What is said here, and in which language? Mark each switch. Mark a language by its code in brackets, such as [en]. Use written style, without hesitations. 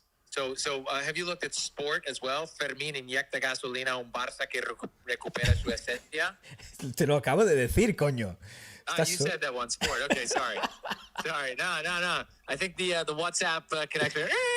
[en] So have you looked at sport as well? [es] Fermín inyecta gasolina a un Barça que recupera su esencia. Te lo acabo de decir, coño. [en] You said that one, sport. Okay, sorry. Sorry. No. I think the WhatsApp connection.